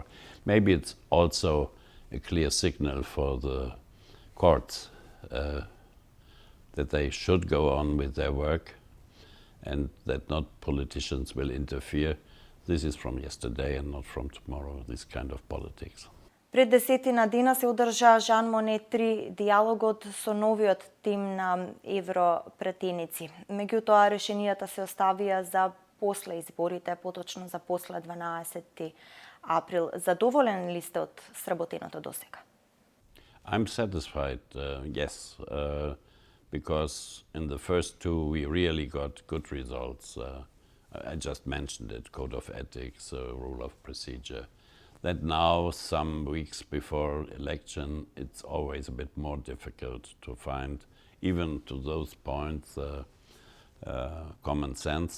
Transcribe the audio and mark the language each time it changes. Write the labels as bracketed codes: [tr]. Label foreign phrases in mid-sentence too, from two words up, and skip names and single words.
[en] Maybe it's also a clear signal for the courts that they should go on with their work and that not politicians will interfere. This is from yesterday and not from tomorrow, this kind of politics. [mk] Пред 10 дена се одржа Жан Моне 3 диалогот со новиот тим на европратеници. Меѓутоа, решенијата се оставија за после изборите, поточно за после 12 април. Задоволен ли сте од сработеното досега? [en] I'm satisfied, yes, because in the first two we really got good results. I just mentioned it, code of ethics, rule of procedure. That now, some weeks before election, it's always a bit more difficult to find, even to those points, common sense.